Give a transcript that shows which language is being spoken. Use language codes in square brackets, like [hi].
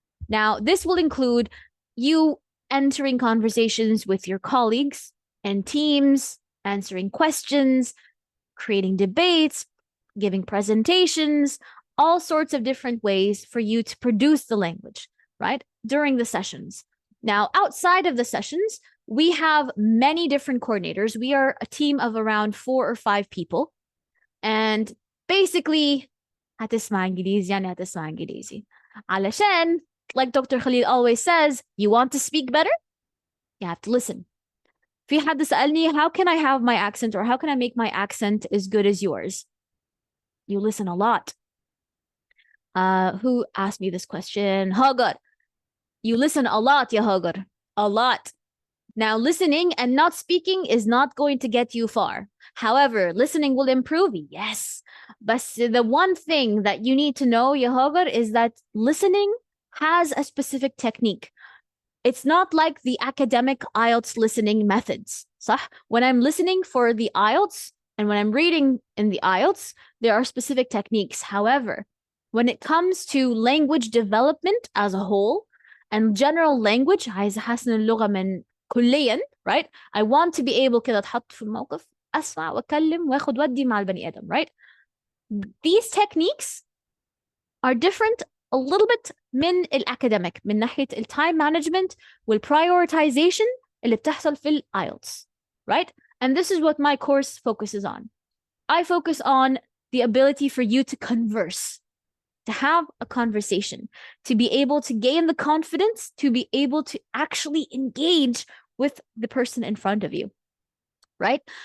[en] Now, this will include you entering conversations with your colleagues and teams, answering questions, creating debates, giving presentations, all sorts of different ways for you to produce the language, right? During the sessions. Now, outside of the sessions, we have many different coordinators. We are a team of around 4 or 5 people. [ar] And basically, هتسمع إنجليزي يعني هتسمع إنجليزي. [en] علشان, like Dr. Khalil always says, you want to speak better? You have to listen. في حد سألني, how can I have my accent or how can I make my accent as good as yours? You listen a lot. Who asked me this question? Hagar. You listen a lot, ya Hagar. A lot. Now, listening and not speaking is not going to get you far. However, listening will improve. Yes. But the one thing that you need to know, ya Hagar, is that listening has a specific technique. It's not like the academic IELTS listening methods. [ar] صح? [en] When I'm listening for the IELTS and when I'm reading in the IELTS, there are specific techniques. However, when it comes to language development as a whole and general language, عايزة أحسن اللغة من كليا, right? [ar] I want to be able كده أتحط في الموقف, أسمع وأكلم وأخد ودي مع البني آدم, right? These techniques are different a little bit من الأكاديميك من ناحية التايم مانجمنت والprioritization اللي بتحصل في الIELTS, right? [en] And this is what my course focuses on. I focus on the ability for you to converse, to have a conversation, to be able to gain the confidence, to be able to actually engage with the person in front of you, right?